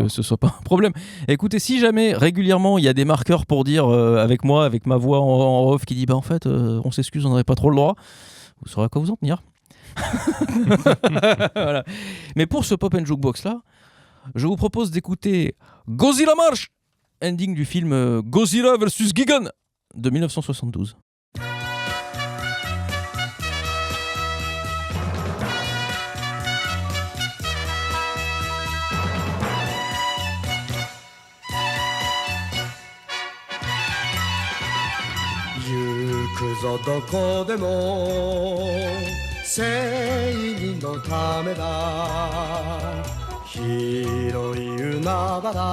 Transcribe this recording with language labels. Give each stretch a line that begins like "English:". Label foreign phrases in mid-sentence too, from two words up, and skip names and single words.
French: que ce soit pas un problème. Écoutez, si jamais régulièrement il y a des marqueurs pour dire avec moi, avec ma voix en off qui dit bah en fait on s'excuse, on n'avait pas trop le droit, vous saurez à quoi vous en tenir. Voilà. Mais pour ce Pop and Jukebox là, je vous propose d'écouter Godzilla March, ending du film Godzilla vs Gigan de 1972.
Japanese: 行くぞどこでも正義のためだ広い海原